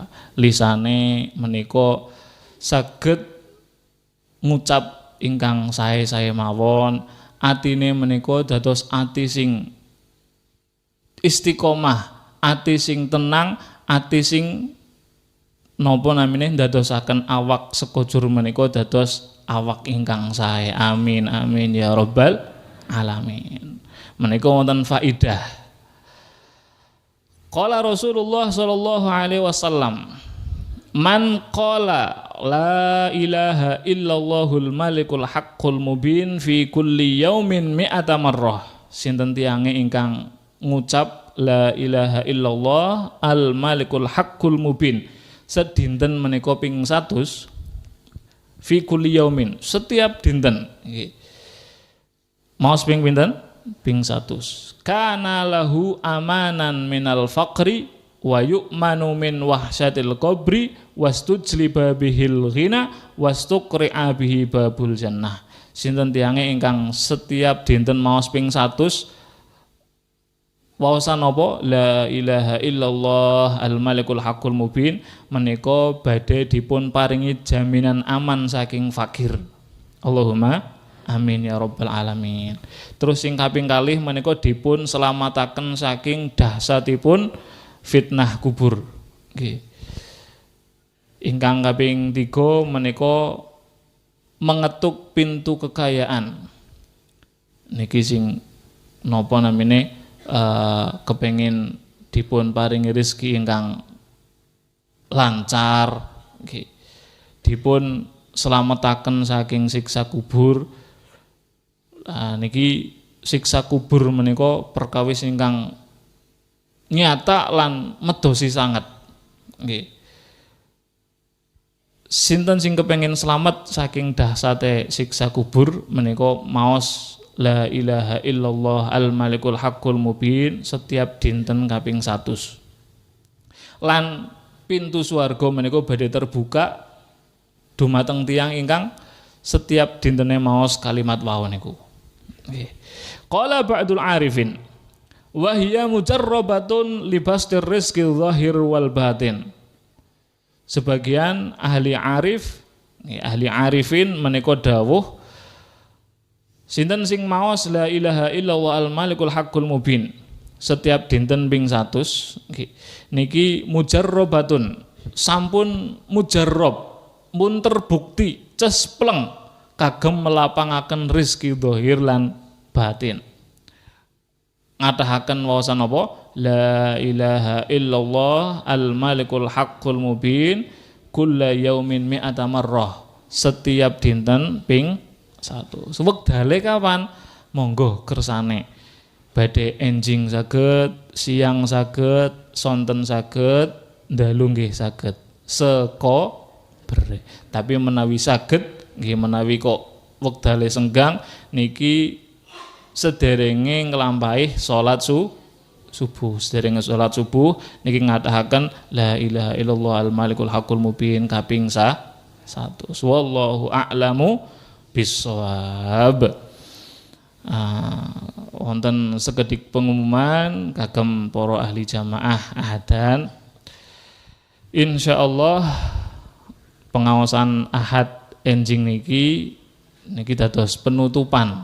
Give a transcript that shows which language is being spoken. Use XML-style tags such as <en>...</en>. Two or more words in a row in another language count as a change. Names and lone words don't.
<jv>Lisane menika saged ngucap ingkang sae-sae mawon, atine menika dados ati sing istiqomah, ati sing tenang, ati sing napa namine dadosaken awak sekujur menika dados awak ingkang sae.</jv> <ar>آمين آمين يا رب العالمين.</ar> <jv>Menika wonten faidah.</jv> <ar>قال رسول الله صلى الله عليه وسلم، من قال لا إله إلا الله الملك الحق المبين في كل يوم مائة مرة.</ar> <jv>Sinten tiange ingkang ngucap</jv> <ar>لا إله إلا الله الملك الحق المبين</ar> <jv>sedinten menika ping 100</jv> <ar>في كل يوم,</ar> <jv>setiap dinten nggih. Maos ping pinten? Ping 100.</jv> <ar>كان له أمانا من الفقر ويؤمن من وحشة القبر واستجلب به الغنى واستقرع به باب الجنة.</ar> <jv>Sinten tiange ingkang setiap dinten maos ping 100 waosan apa</jv> <ar>لا إله إلا الله الملك الحق المبين</ar> <jv>menika badhe dipun paringi jaminan aman saking fakir.</jv> <ar>اللهم آمين يا رب العالمين.</ar> <jv>Terus sing kaping kalih menika dipun selamataken saking dahsatipun fitnah kubur. Nggih. Ingkang kaping 3 menika</jv> <id>mengetuk pintu kekayaan.</id> <jv>Niki sing napa namine kepengin dipun paringi rezeki ingkang lancar, nggih. Dipun selamataken saking siksa kubur. Niki siksa kubur menika perkawis ingkang nyata lan medosi sanget. Nggih. Sinten sing kepengin slamet saking dahsate siksa kubur menika maos</jv> <ar>لا إله إلا الله الملك الحق المبين</ar> <jv>setiap dinten kaping 100. Lan pintu swarga menika badhe terbuka dumateng tiyang ingkang setiap dintene maos kalimat wau niku. Nggih.</jv> <ar>قال بعض العارفين وهي مجربة لبسط الرزق ظاهر والباطن.</ar> <jv>Sebagian ahli arifin menika dawuh sinten sing maos</jv> <ar>لا إله إلا الله الملك الحق المبين</ar> <jv>setiap dinten ping 100 niki mujarrabatun, sampun mujarrab, mun terbukti cespleng kagem melapangaken rizki zahir lan batin. Ngatahaken wawasan apa?</jv> <ar>لا إله إلا الله الملك الحق المبين كل يوم مائة مرة,</ar> <jv>setiap dinten ping 1. Wektale kapan? Monggo kersane badhe enjing saged, siang saged, sonten saged, dalu nggih saged. Seko bere. Tapi menawi saged nggih menawi kok wektale senggang niki sederenge nglampahi salat subuh. Sederenge salat subuh niki ngatahaken</jv> <ar>لا إله إلا الله الملك الحق المبين</ar> <jv>kaping 1.</jv> <ar>والله أعلم بالصواب.</ar> <jv>Wonten sekedik pengumuman kagem para ahli jamaah adzan. Insyaallah pengawasan ahad enjing niki dados penutupan.</jv>